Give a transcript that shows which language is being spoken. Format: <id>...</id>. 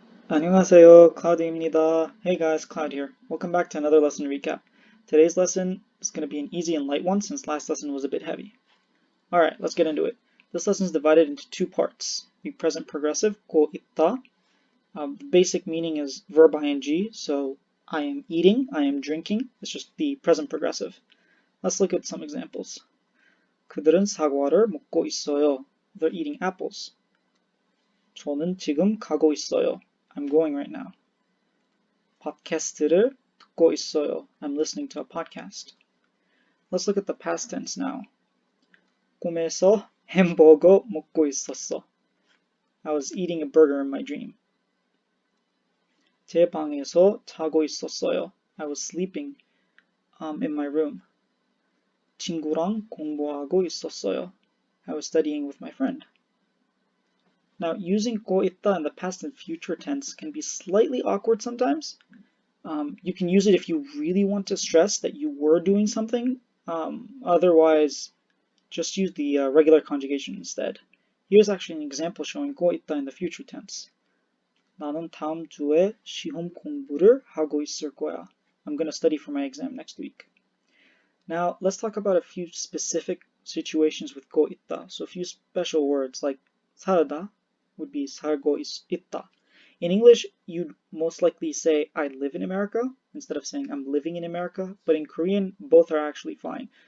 <ko>안녕하세요, Cloud입니다.</ko> <en>Hey guys, Cloud here. Welcome back to another lesson recap. Today's lesson is going to be an easy and light one since last lesson was a bit heavy. Alright, let's get into it. This lesson is divided into two parts. The present progressive, 고 있다. The basic meaning is verb ing, so I am eating, I am drinking. It's just the present progressive. Let's look at some examples.</en> <ko>그들은 사과를 먹고 있어요.</ko> <en>They're eating apples.</en> <ko>저는 지금 가고 있어요.</ko> <en>I'm going right now.</en> <ko>팟캐스트를 듣고 있어요.</ko> <en>I'm listening to a podcast. Let's look at the past tense now.</en> <ko>꿈에서 햄버거 먹고 있었어.</ko> <en>I was eating a burger in my dream.</en> <ko>제 방에서 자고 있었어요.</ko> <en>I was sleeping in my room.</en> <ko>친구랑 공부하고 있었어요.</ko> <en>I was studying with my friend. Now, using 고 있다 in the past and future tense can be slightly awkward sometimes. You can use it if you really want to stress that you were doing something. Otherwise, just use the regular conjugation instead. Here's actually an example showing 고 있다 in the future tense.</en> <ko>나는 다음 주에 시험 공부를 하고 있을 거야.</ko> <en>I'm going to study for my exam next week. Now, let's talk about a few specific situations with 고 있다. So a few special words like 살다 would be 살고 있다. In English, you'd most likely say I live in America instead of saying I'm living in America, but in Korean, both are actually fine.</en>